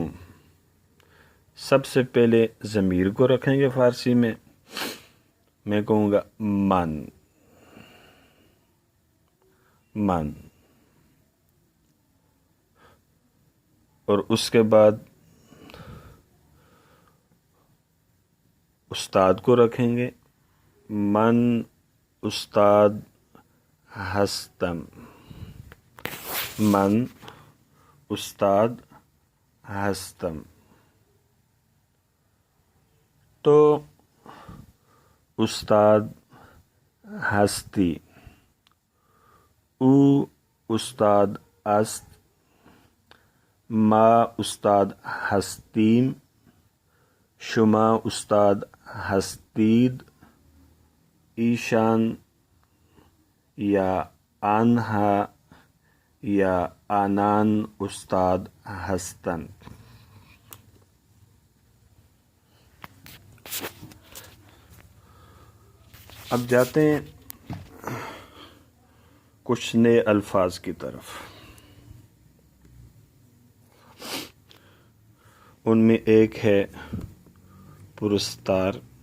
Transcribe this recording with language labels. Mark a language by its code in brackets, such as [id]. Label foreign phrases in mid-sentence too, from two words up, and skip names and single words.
[ur] سب سے پہلے ضمیر کو رکھیں گے فارسی میں کہوں گا من، اور اس کے بعد استاد کو رکھیں گے [fa] من استاد ہستم، من استاد ہستم۔ تو استاد ہستی، او استاد است، ما استاد هستیم، شما استاد هستید، ایشان یا آنها یا آنان استاد هستند۔ [ur] اب جاتے ہیں کچھ نئے الفاظ کی طرف۔ ان میں ایک ہے پرستار۔